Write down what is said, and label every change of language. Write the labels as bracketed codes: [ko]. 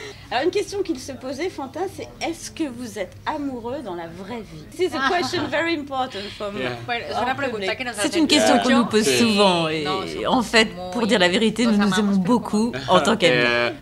[fr] Alors une question qu'il se posait, Fantin, c'est est-ce que vous êtes amoureux dans la vraie vie? [en] This is a question very important for me. [fr] C'est une question qu'on nous pose souvent et en fait, pour dire la vérité, nous nous aimons beaucoup en tant qu'amis.